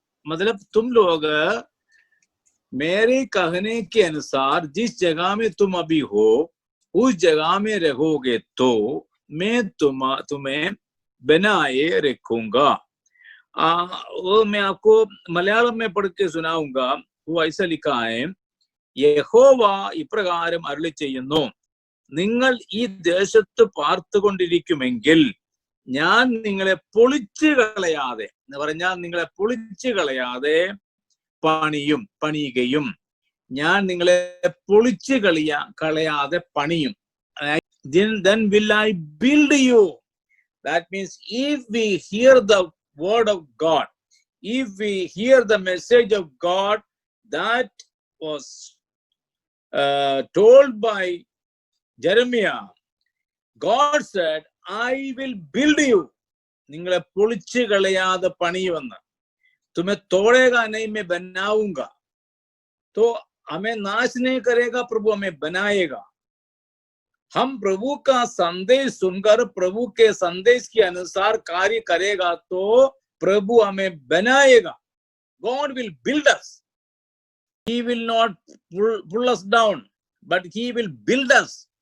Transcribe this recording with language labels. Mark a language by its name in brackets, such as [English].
[Hindi] मतलब तुम लोग मेरे कहने के अनुसार जिस जगह में तुम अभी हो उस जगह में रहोगे तो मैं तुम्हें बनाए रखूंगा। वो मैं आपको मलयालम में पढ़ के सुनाऊंगा। वो ऐसा लिखा है, [Malayalam] യഹോവ ഇപ്രകാരം അരുളി ചെയ്യുന്നു, നിങ്ങൾ ഈ ദേശത്ത് പാർത്തുകൊണ്ടിരിക്കുമെങ്കിൽ ഞാൻ നിങ്ങളെ പൊളിച്ചു കളയാതെ, എന്ന് പറഞ്ഞാൽ നിങ്ങളെ പൊളിച്ചു കളയാതെ പണിയുകയും, ഞാൻ നിങ്ങളെ പൊളിച്ചു കളയാതെ പണിയും. [English] Then will I build you. That means if we hear the word of God, if we hear the message of God that was told by Jeremiah, God said, I will build you. [Malayalam] നിങ്ങളെ പൊളിച്ചു കളയാതെ പണിയുമെന്ന്. [Hindi] तुम्हें तोड़ेगा नहीं, मैं बनाऊंगा। तो हमें नाश नहीं करेगा प्रभु, हमें बनाएगा। हम प्रभु का संदेश सुनकर प्रभु के संदेश के अनुसार कार्य करेगा तो प्रभु हमें बनाएगा। [English] God will build us. He will not pull us down, but he will build us.